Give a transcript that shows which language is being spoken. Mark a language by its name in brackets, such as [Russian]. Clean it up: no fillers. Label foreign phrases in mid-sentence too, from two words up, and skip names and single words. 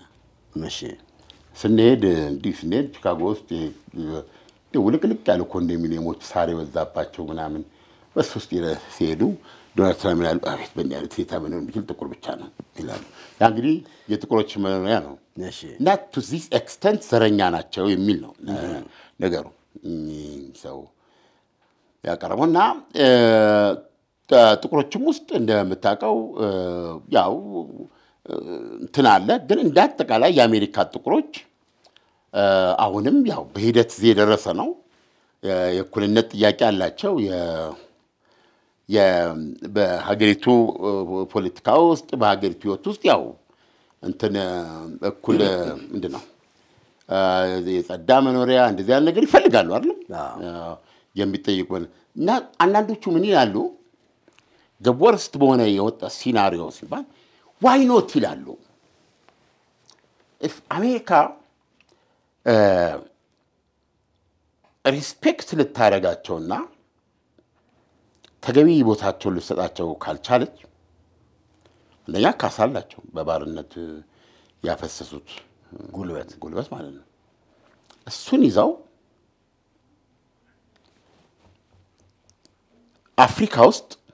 [Amharic] እሺ ስንሄድ ቺካጎ ውስጥ ውልቅልቅ ያሉ ኮንዶሚኒየሞች ሳር የበዛባቸው ምናምን በሱ ውስጥ ሲሄዱ ዶናልድ ትራምፕ ያሉ አቤት በእንዲህ ሴታ መኖር የሚችል ጥቁር ብቻ ነው ይላሉ ያ እንግዲህ የጥቁሮች መኖሪያ ነው እሺ እና [English] to this extent [Amharic] ዘረኛ ናቸው የሚል ነው ነገሩ ሰው ያቀርበውና ጥቁሮችም ውስጥ እንደምታውቀው ያው እንትን አለ ግን እንዳጠቃላይ የአሜሪካ ጥቁሮች አሁንም ያው በሂደት የደረሰ ነው የእኩልነት ጥያቄ አላቸው በሀገሪቱ ፖለቲካ ውስጥ በሀገሪቱ ህይወት ውስጥ ያው እንትን እኩል ምንድነው የጸዳ መኖሪያ እንደዚህ ያለ ነገር ይፈልጋሉ አይደል የሚጠይቁን እና አንዳንዶቹ ምን ይላሉ [English] the worst [Amharic] በሆነ የወጣ ሲናሪዮ ሲባል [English] why not [Amharic] ይላሉ if አሜሪካ ሪስፔክት ልታረጋቸውና ተገቢ ቦታቸውን ልሰጣቸው ካልቻለች ለኛ ካሳላቸው በባርነት ያፈሰሱት ጉልበት ማለት ነው እሱን ይዛው አፍሪካ ውስጥ